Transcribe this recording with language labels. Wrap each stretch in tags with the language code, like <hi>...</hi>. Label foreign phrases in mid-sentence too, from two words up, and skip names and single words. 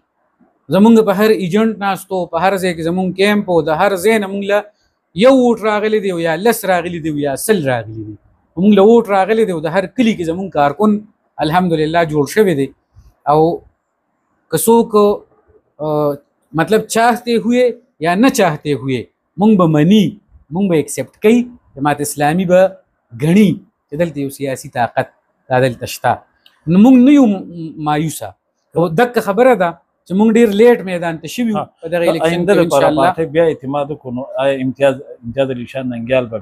<ps>زمونږ په هر ایجنټ ناستو، په هر ځای کې زمونږ کیمپ و، د هر ځای نه مونږ له یو ووټ راغلی دی یا 10 راغلی دی یا 100 راغلی دی. مونږ له ووټ راغلی دی او د هر کلي کې زمونږ کارکن الحمدلله جوړ شوی دی. او که څوک مطلب</ps> <ur>چاہتے ہوئے</ur> <ps>یا نه</ps> <ur>چاہتے ہوئے</ur> <ps>مونږ به مني مونږ به اکسپټ کوي جماعت اسلامي به غني چې دلته یو سیاسي طاقت دا دلته شته نو مونږ نه یو مایوسه دغه خبره ده چې مونږ ډیر لیټ میدان ته شوي په دغه الیکشن کې</ps> <ar>ان شاء الله</ar> <ps>بیا اعتماد وکړو امتیاز علي شان ننګیال به</ps>